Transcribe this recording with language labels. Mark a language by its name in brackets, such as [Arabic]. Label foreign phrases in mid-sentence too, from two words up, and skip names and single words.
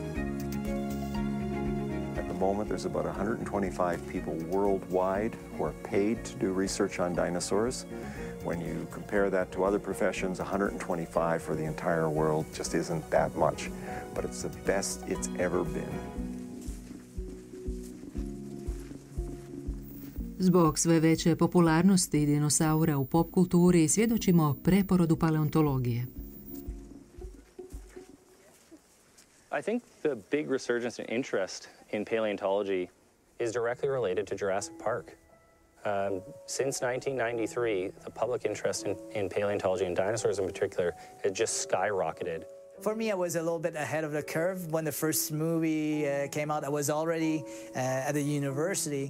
[English] At the moment, there's about 125 people worldwide who are paid to do research on dinosaurs. When you compare that to other professions, 125 for the entire world just isn't that much. But it's the best it's ever been. [Croatian] Zbog sve veće popularnosti dinosaura u pop kulturi svjedočimo preporodu paleontologije. [English] I think the big resurgence in interest in paleontology is directly related to Jurassic Park. Since 1993, the public interest in paleontology and dinosaurs in particular has just skyrocketed. For me, I was a little bit ahead of the curve. When the first movie came out, I was already at the university.